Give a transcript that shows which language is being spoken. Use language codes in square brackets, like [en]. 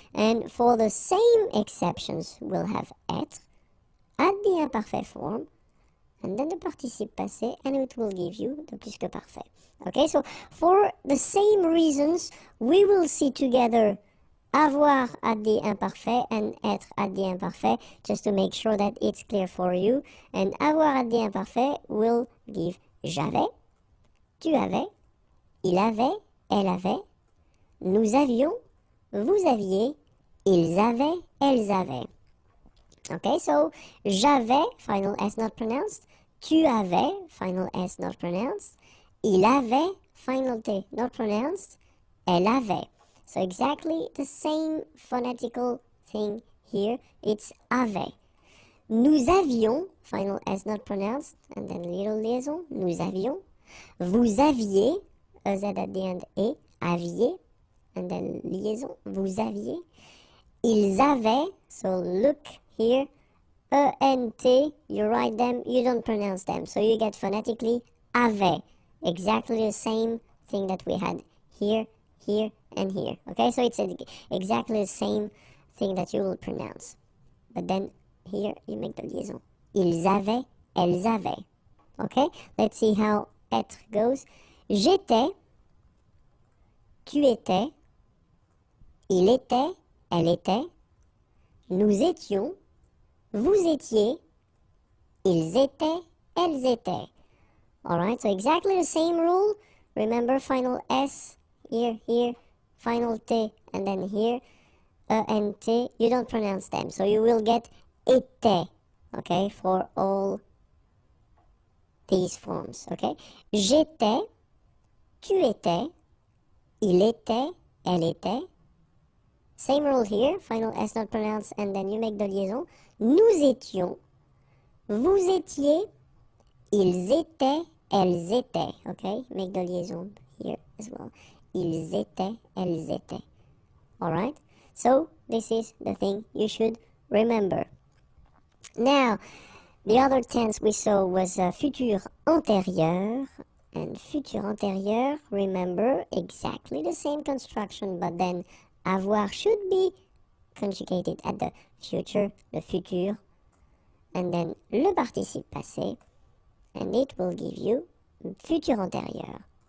[en] And for the same exceptions, we'll have être at the imparfait form. And then the participe passé, and it will give you the plus que parfait. Okay, so for the same reasons, we will see together avoir at the imparfait and être at the imparfait, just to make sure that it's clear for you. And avoir at the imparfait will give [fr] j'avais, tu avais, il avait, elle avait, nous avions, vous aviez, ils avaient, elles avaient. [en] Okay, so [fr] j'avais, [en] final S not pronounced. [fr] Tu avais, [en] final S not pronounced. [fr] Il avait, [en] final T not pronounced. [fr] Elle avait. [en] So exactly the same phonetical thing here. It's avait. [fr] Nous avions, [en] final S not pronounced, and then little liaison, [fr] nous avions. Vous aviez, [en] Z at the end, et, aviez, and then liaison, [fr] vous aviez. [en] Ils avaient, so look here, E-N-T, you write them, you don't pronounce them. So you get phonetically avait, exactly the same thing that we had here, here, and here. Okay, so it's exactly the same thing that you will pronounce. But then here you make the liaison. [fr] Ils avaient, elles avaient. [en] Okay, let's see how être goes. [fr] J'étais, tu étais, il était, elle était, nous étions, vous étiez, ils étaient, elles étaient. [en] Alright, so exactly the same rule. Remember, final S, here, final T, and then here, and T, you don't pronounce them. So you will get était, okay, for all these forms, okay? [fr] J'étais, tu étais, il était, elle était. [en] Same rule here, final S not pronounced, and then you make the liaison. [fr] Nous étions, vous étiez, ils étaient, elles étaient. [en] Okay, make the liaison here as well. [fr] Ils étaient, elles étaient. [en] Alright, so this is the thing you should remember. Now, the other tense we saw was futur antérieur. And futur antérieur, remember, exactly the same construction, but then avoir should be conjugated at the future, the futur, and then [fr] le participe passé, [en] and it will give you futur antérieur.